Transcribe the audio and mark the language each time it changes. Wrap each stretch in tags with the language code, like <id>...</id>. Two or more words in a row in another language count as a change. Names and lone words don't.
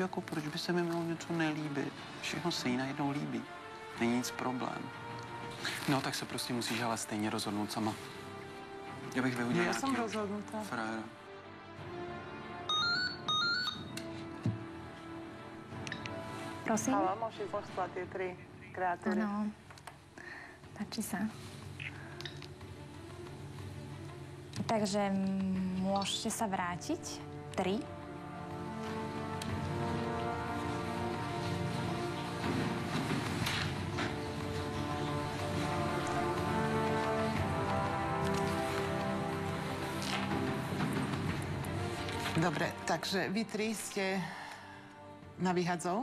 <cs>Jako proč by se mi mělo něco nelíbit? Všechno se jí najednou líbí. Není nic problém. No, tak se prostě musíš ale stejně rozhodnout sama. Já bych vyhodil Já jsem rozhodnutá. Frajera. Prosím? Halo,</cs> <sk>môžeš poslať tie 3 kreatúry? Áno. Páči sa. Takže môžete sa vrátiť. 3. Dobre, takže vy 3 ste na vyhadzov.</sk>